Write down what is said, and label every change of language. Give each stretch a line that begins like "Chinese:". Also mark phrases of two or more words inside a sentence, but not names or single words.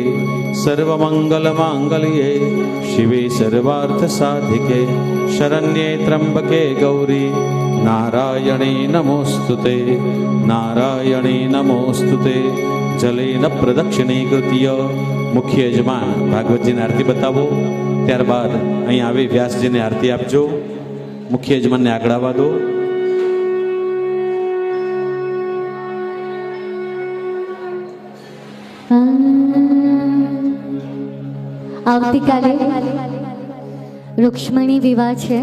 Sanskrit: सर्वमङ्गलमाङ्गल्ये शिवे सर्वार्थसाधिके शरण्ये त्र्यम्बके गौरी नारायणे नमोस्तुते नारायणे नमोस्तुते। जलेन प्रदक्षिणीकृत्य
Gujarati: મુખ્ય યજમાન ભાગવતજીને આરતી બતાવો, ત્યારબાદ અહીં આવી વ્યાસજીને આરતી આપજો। મુખ્ય યજમાનને આગળ આવવા દો। આવતીકાલે રૂક્ષ્મણી વિવાહ છે।